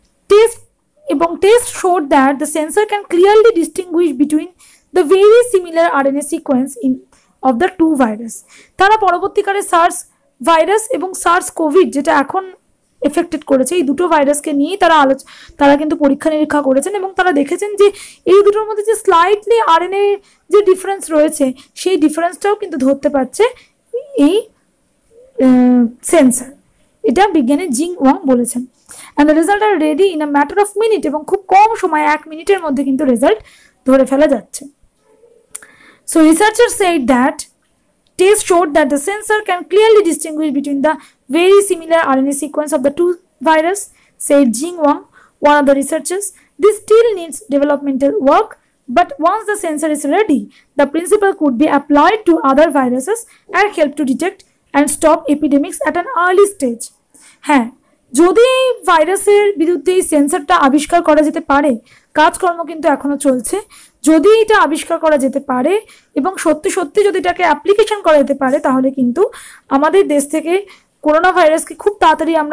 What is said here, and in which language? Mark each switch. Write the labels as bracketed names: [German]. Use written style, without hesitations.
[English] Test showed that the sensor can clearly distinguish between the very similar RNA sequence of the two virus. [Bangla] তারা পরবর্তীকালে SARS virus এবং SARS Covid যেটা এখন affected করেছে এই দুটো ভাইরাসকে নিয়ে তারা কিন্তু পরীক্ষা নিরীক্ষা করেছেন এবং তারা দেখেছেন যে এই দুটোর মধ্যে যে স্লাইটলি আরএনএ যে ডিফারেন্স রয়েছে সেই ডিফারেন্সটাও কিন্তু ধরতে পারছে এই সেন্সর। এটা বিজ্ঞানী জিং ওয়াং বলেছেন। [English] and the result are ready in a matter of minute [Bangla] এবং খুব কম সময় 1 মিনিটের মধ্যে কিন্তু রেজাল্ট ধরে ফেলা যাচ্ছে। [English] So researchers said that test showed that the sensor can clearly distinguish between the very similar RNA sequence of the two virus, said Jing Wang, one of the researchers. This still needs developmental work, but once the sensor is ready, the principle could be applied to other viruses and help to detect and stop epidemics at an early stage. [Bangla] হ্যাঁ, যদি এই ভাইরাসের বিরুদ্ধে এই সেন্সরটা আবিষ্কার করা যেতে পারে, কাজকর্ম কিন্তু এখনো চলছে, যদি এটা আবিষ্কার করা যেতে পারে এবং সত্যি সত্যি যদি এটাকে অ্যাপ্লিকেশন করা যেতে পারে তাহলে কিন্তু আমাদের দেশ থেকে করোনা ভাইরাসকে খুব তাড়াতাড়ি